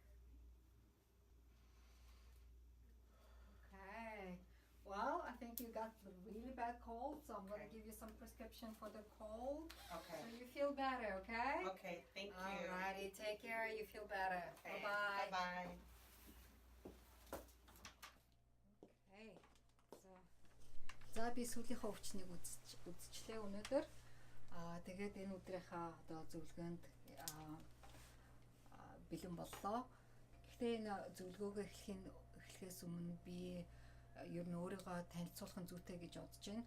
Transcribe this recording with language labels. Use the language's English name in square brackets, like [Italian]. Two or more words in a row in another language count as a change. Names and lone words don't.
[English] Okay. Well, I think you got a really bad cold, so I'm going to give you some prescription for the cold. Okay. So you feel better, okay? Okay, thank you. Alrighty, take care. You feel better. Okay. Bye-bye. Bye-bye. Okay. [Mongolian] За би сүүлийнхээ өвчнийг үзчихлээ өнөөдөр. Тэгээд энэ өдрийнхаа одоо зөвлөгөөнд бэлэн боллоо. Гэхдээ энэ зөвлөгөөгөө эхлэхээс өмнө би ер нь өөрийгөө танилцуулах нь зүйтэй гэж бодож байна.